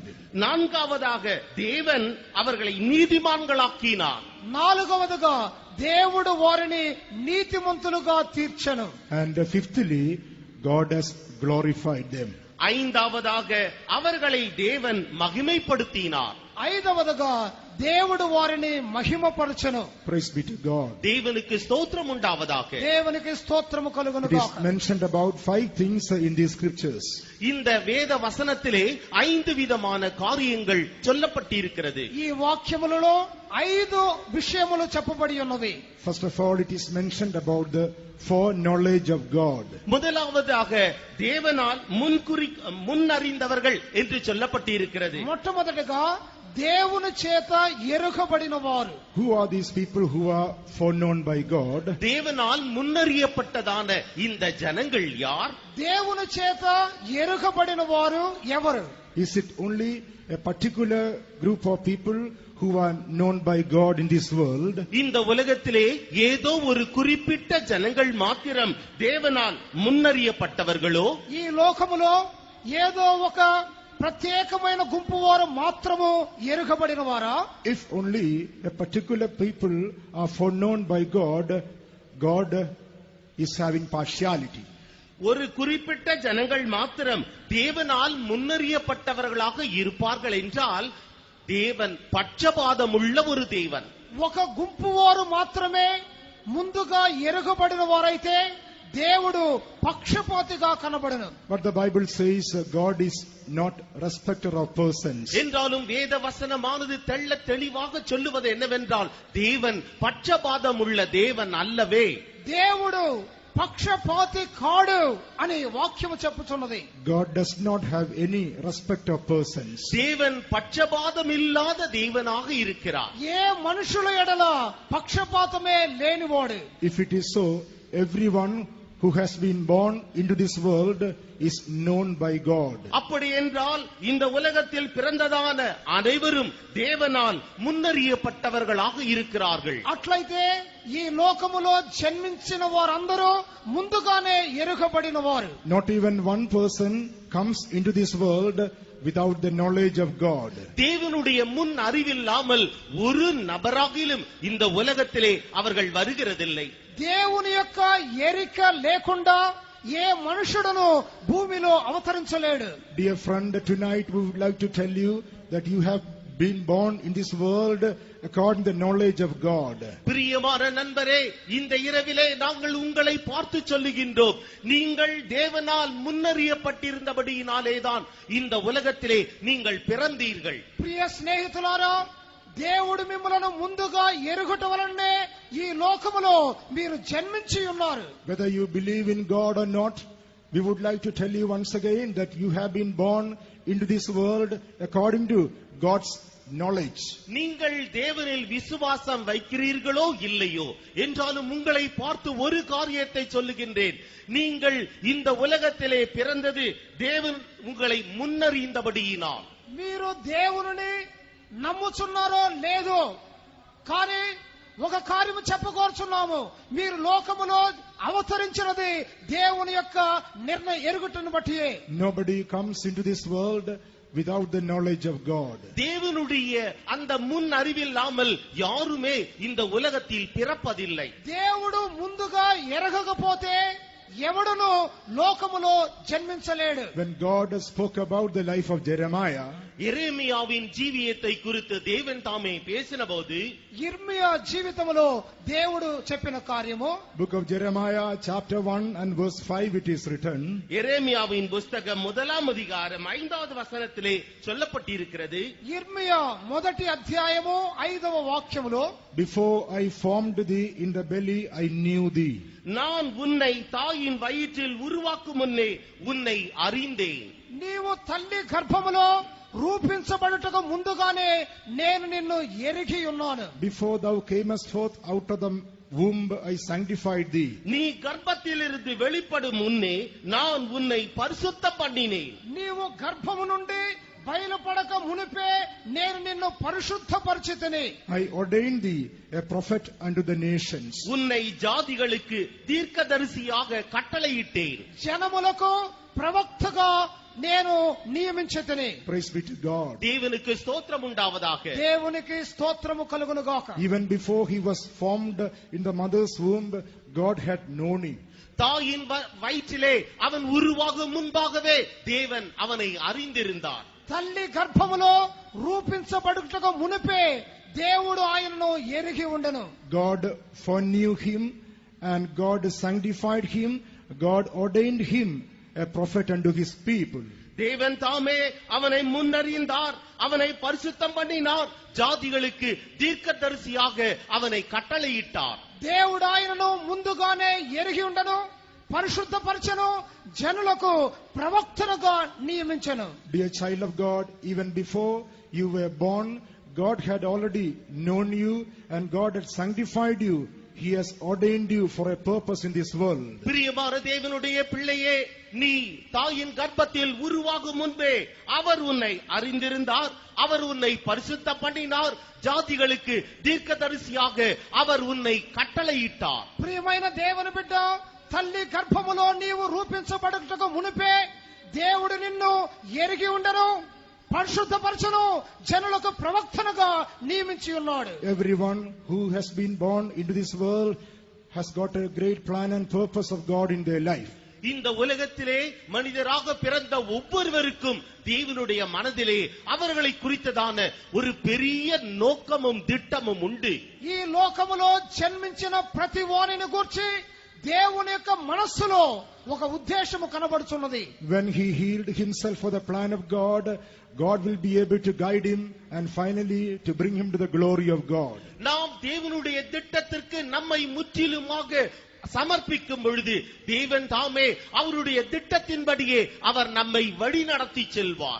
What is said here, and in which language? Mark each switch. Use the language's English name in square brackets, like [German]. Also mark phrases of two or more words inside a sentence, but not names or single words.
[Tamil] நான்காவதாக தேவன் அவர்களை நீதிமான்களாக்கினார். [Telugu] నాలుగవదిగా దేవుడు వారిని నీతిమంతులుగా తీర్చెను. [English] And fifthly, God has glorified them. [Tamil] ஐந்தாவதாக அவர்களை தேவன் மகிமைப்படுத்தினார். [Telugu] ఐదవదిగా దేవుడు వారిని మహిమపరచెను. [English] Praise be to God. [Tamil] தேவனுக்கு ஸ்தோத்திரம் உண்டாவதாக. [Telugu] దేవునికి స్తోత్రము కలుగును [English] It is [Telugu] గాక. [English] mentioned about 5 things in these scriptures. [Tamil] இந்த வேத வசனத்திலே 5 விதமான காரியங்கள் சொல்லப்பட்டிருக்கிறது. [Telugu] ఈ వాక్యములలో 5 విషయములు చెప్పబడి ఉన్నవి. [English] First of all, it is mentioned about the foreknowledge of God. [Tamil] முதலாவதாக தேவனால் முன்னறிந்தவர்கள் என்று சொல்லப்பட்டிருக்கிறது. [Telugu] మొట్టమొదటిగా దేవుని చేత ఎరుగబడిన వారు. [English] Who are these people who are foreknown by God? [Tamil] தேவனால் முன்னறியப்பட்டதான இந்த ஜனங்கள் யார்? [Telugu] దేవుని చేత ఎరుగబడిన వారు ఎవరు? [English] Is it only a particular group of people who are known by God in this world? [Tamil] இந்த உலகத்திலே ஏதோ ஒரு குறிப்பிட்ட ஜனங்கள் மாத்திரம் தேவனால் முன்னறியப்பட்டவர்களோ? [Telugu] ఈ లోకములో ఏదో ఒక ప్రత్యేకమైన గుంపు వారు మాత్రము ఎరుగబడిన వారా? [English] If only a particular people are foreknown by God, God is having partiality. [Tamil] ஒரு குறிப்பிட்ட ஜனங்கள் மாத்திரம் தேவனால் முன்னறியப்பட்டவர்களாக இருப்பார்கள் என்றால் தேவன் பட்சபாதமுள்ள ஒரு தேவன். [Telugu] ఒక గుంపు వారు మాత్రమే ముందుగా ఎరుగబడిన వారైతే దేవుడు పక్షపాతిగా కనబడను. [English] But the Bible says God is not respecter of persons. [Tamil] என்றாலும் வேத வசனமானது தெள்ள தெளிவாக சொல்லுவது என்னவென்றால் தேவன் பட்சபாதமுள்ள தேவன் அல்லவே. [Telugu] దేవుడు పక్షపాతి కాడు అని వాక్యము చెప్పుచున్నది. [English] God does not have any respect of persons. [Tamil] தேவன் பட்சபாதமில்லாத தேவனாக இருக்கிறார். [Telugu] ఏ మనుషుల ఎడల పక్షపాతమే లేనివాడు. [English] If it is so, everyone who has been born into this world is known by God. [Tamil] அப்படி என்றால் இந்த உலகத்தில் பிறந்ததான அனைவரும் தேவனால் முன்னறியப்பட்டவர்களாக இருக்கிறார்கள். [Telugu] అట్లయితే ఈ లోకములో జన్మించిన వారందరూ ముందుగానే ఎరుగబడిన వారు. [English] Not even one person comes into this world without the knowledge of God. [Tamil] தேவனுடைய முன் அறிவில்லாமல் ஒரு நபராகிலும் இந்த உலகத்திலே அவர்கள் வருகிறதில்லை. [Telugu] దేవుని యొక్క ఎరిక లేకుండా ఏ మనుషుడును భూమిలో అవతరించలేడు. [English] Dear friend, tonight we would like to tell you that you have been born in this world according to the knowledge of God. [Tamil] பிரியமான நண்பரே, இந்த இரவிலே நாங்கள் உங்களை பார்த்து சொல்லுகின்றோம், நீங்கள் தேவனால் முன்னறியப்பட்டிருந்தபடியினாலேதான் இந்த உலகத்திலே நீங்கள் பிறந்தீர்கள். [Telugu] ప్రియ స్నేహితులారా, దేవుడు మిమ్మలను ముందుగా ఎరుగుట వలనే ఈ లోకములో మీరు జన్మించి ఉన్నారు. [English] Whether you believe in God or not, we would like to tell you once again that you have been born into this world according to God's knowledge. [Tamil] நீங்கள் தேவனில் விசுவாசம் வைக்கிறீர்களோ இல்லையோ என்றாலும் உங்களை பார்த்து ஒரு காரியத்தை சொல்லுகின்றேன், நீங்கள் இந்த உலகத்திலே பிறந்தது தேவன் உங்களை முன்னறிந்தபடியினால். [Telugu] మీరు దేవుని నమ్ముచున్నారో లేదో కానీ ఒక కార్యము చెప్పకోరుచున్నాము, మీరు లోకములో అవతరించినది దేవుని యొక్క ఎరుగుటను బట్టి. [English] Nobody comes into this world without the knowledge of God. [Tamil] தேவனுடைய அந்த முன் அறிவில்லாமல் யாருமே இந்த உலகத்தில் பிறப்பதில்லை. [Telugu] దేవుడు ముందుగా ఎరగకపోతే ఎవడును లోకములో జన్మించలేడు. [English] When God spoke about the life of Jeremiah, [Tamil] எரேமியாவின் ஜீவியத்தை குறித்து தேவன் தாமே பேசினபோது, [Telugu] ఇర్మియా జీవితములో దేవుడు చెప్పిన కార్యము, [English] book of Jeremiah chapter 1 and verse 5 it is written. [Tamil] எரேமியாவின் புஸ்தகம் 1ஆம் அதிகாரம் 5வது வசனத்திலே சொல்லப்பட்டிருக்கிறது. [Telugu] ఇర్మియా మొదటి అధ్యాయము 5వ వాక్యములో, [English] Before I formed thee in the belly I knew thee. [Tamil] நான் உன்னை தாயின் வயிற்றில் உருவாக்கும் முன்னே உன்னை அறிந்தேன். [Telugu] నీవు తల్లి గర్భములో రూపించబడుటకు ముందుగానే నేను నిన్ను ఎరిగి ఉన్నాను. [English] Before thou camest forth out of the womb I sanctified thee. [Tamil] நீ கர்ப்பத்திலிருந்து வெளிப்படும் முன்னே நான் உன்னை பரிசுத்தம் பண்ணினேன். [Telugu] నీవు గర్భము నుండి బయలుపడక మునిపే నేను నిన్ను పరిశుద్ధపరిచితిని. [English] I ordained thee a prophet unto the nations. [Tamil] உன்னை ஜாதிகளுக்கு தீர்க்கதரிசியாக கட்டளையிட்டேன். [Telugu] జనములకు ప్రవక్తగా నేను నియమించితిని. [English] Praise be to God. [Tamil] தேவனுக்கு ஸ்தோத்திரம் உண்டாவதாக. [Telugu] దేవునికి స్తోత్రము కలుగును గాక. [English] Even before he was formed in the mother's womb, God had known him. [Tamil] தாயின் வயிற்றிலே அவன் உருவாகும் முன்பாகவே தேவன் அவனை அறிந்திருந்தார். [Telugu] తల్లి గర్భములో రూపించబడుటకు మునిపే దేవుడు ఆయనను ఎరిగి ఉండెను. [English] God foreknew him and God sanctified him. God ordained him a prophet unto his people. [Tamil] தேவன் தாமே அவனை முன்னறிந்தார், அவனை பரிசுத்தம் பண்ணினார், ஜாதிகளுக்கு தீர்க்கதரிசியாக அவனை கட்டளையிட்டார். [Telugu] దేవుడు ఆయనను ముందుగానే ఎరిగి ఉండను, పరిశుద్ధపరచెను, జనులకు ప్రవక్తనుగా నియమించెను. [English] Dear child of God, even before you were born, God had already known you and God had sanctified you. He has ordained you for a purpose in this world. [Tamil] பிரியமான தேவனுடைய பிள்ளையே, நீ தாயின் கர்ப்பத்தில் உருவாகும் முன்பே அவர் உன்னை அறிந்திருந்தார், அவர் உன்னை பரிசுத்த பண்ணினார், ஜாதிகளுக்கு தீர்க்கதரிசியாக அவர் உன்னை கட்டளையிட்டார். [Telugu] ప్రియమైన దేవుని బిడ్డ, తల్లి గర్భములో నీవు రూపించబడుటకు మునిపే దేవుడు నిన్ను ఎరిగి ఉండను, పరిశుద్ధపరచును, జనులకు ప్రవక్తనుగా నియమించి ఉన్నాడు. [English] Everyone who has been born into this world has got a great plan and purpose of God in their life. [Tamil] இந்த உலகத்திலே மனிதராக பிறந்த ஒவ்வொருவருக்கும் தேவனுடைய மனதிலே அவர்களை குறித்ததான ஒரு பெரிய நோக்கமும் திட்டமும் உண்டு. [Telugu] ఈ లోకములో జన్మించిన ప్రతి వానిని గూర్చి దేవుని యొక్క మనస్సులో ఒక ఉద్దేశము కనబడుచున్నది. [English] When he healed himself for the plan of God, God will be able to guide him and finally to bring him to the glory of God. [Tamil] நாம் தேவனுடைய திட்டத்திற்கு நம்மை முற்றிலுமாக சமர்ப்பிக்கும் பொழுது தேவன் தாமே அவருடைய திட்டத்தின்படியே அவர் நம்மை வழி நடத்தி செல்வார்.